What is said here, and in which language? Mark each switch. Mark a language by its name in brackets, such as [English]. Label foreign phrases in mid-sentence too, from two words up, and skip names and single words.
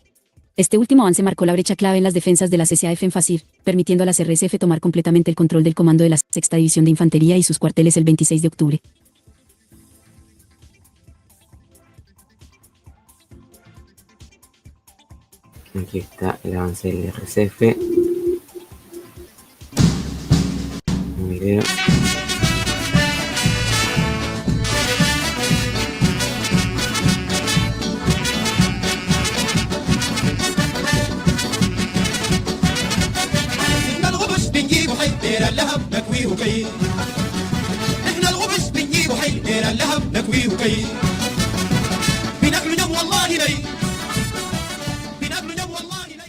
[Spanish] Este último avance marcó la brecha clave en las defensas de las SAF en Fasir, permitiendo a las RSF tomar completamente el control del comando de la 6ª División de Infantería y sus cuarteles el 26 de octubre. Aquí está el avance del RCF. Un video. [Arabic] دير اللهب نكويه وكيل احنا الغبش بنجيبه حي دير اللهب نكويه وكيل بناكله نم والله لي بناكله نم والله لي.